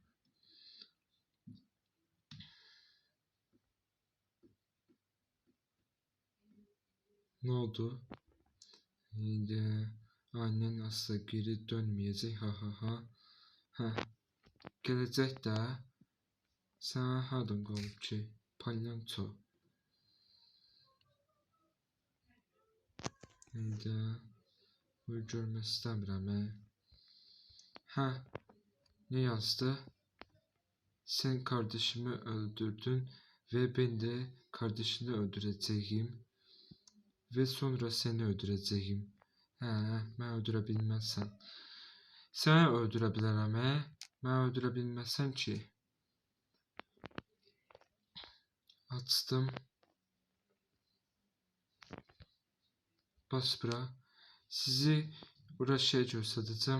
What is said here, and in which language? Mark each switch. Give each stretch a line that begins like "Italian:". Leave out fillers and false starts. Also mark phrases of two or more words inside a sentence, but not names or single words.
Turkish: Ne oldu? Annen asla geri dönmeyecek. Ha ha ha. Ha. Gelecek de.
Azerbaijani: Sen hardan qalıb ki? Palyanço. Bu görmək istəmirəm.
Turkish: Ha. Ne yazdı? Sen kardeşimi öldürdün ve ben de kardeşini öldüreceğim. Ve sonra seni öldüreceğim.
Azerbaijani: Mən öldürə bilməzsən. Səni öldürə bilərəm, Mən öldürə bilməzsən ki. Açdım. Bas bura. Sizi bura şey göstərəcəm.